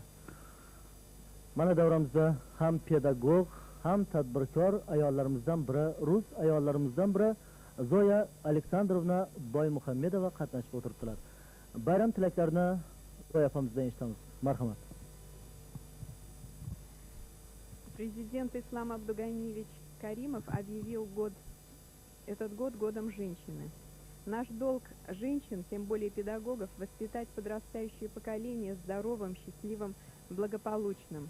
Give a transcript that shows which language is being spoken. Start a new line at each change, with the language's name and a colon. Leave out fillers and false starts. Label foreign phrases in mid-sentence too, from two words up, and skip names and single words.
Uzbek: Mana davramizda ham pedagog, ham tadbirkor ayollarimizdan biri, rus ayollarimizdan biri Zoya Aleksandrovna Boymuhammedova qatnashib o'tiribdilar. Bayram tilaklarini Zoya opamizdan eshitamiz. Marhamat.
Russian: Президент Ислам Абдуганиевич Каримов объявил этот год годом женщины. Наш долг женщин, тем более педагогов, воспитать подрастающее поколение здоровым, счастливым, благополучным.